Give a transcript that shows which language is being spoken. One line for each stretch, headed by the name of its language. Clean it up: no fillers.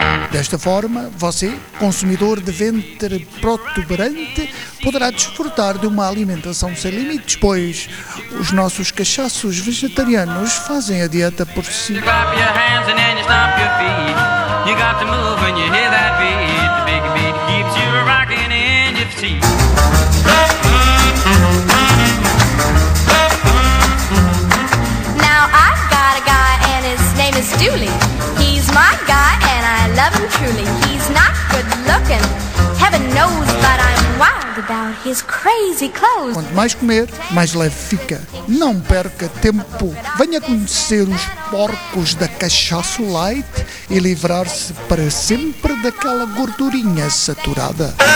Portuguese: Desta forma, você, consumidor de ventre protuberante, poderá desfrutar de uma alimentação sem limites, pois os nossos cachaços vegetarianos fazem a dieta por si.
English: Now I've got a guy and his name is Dooley. He's my guy and I love him truly. He's not good looking, heaven knows, but I'm wild about his crazy clothes.
Portuguese: Quanto mais comer, mais leve fica. Não perca tempo. Venha conhecer os porcos da Cachaço Light e livrar-se para sempre daquela gordurinha saturada.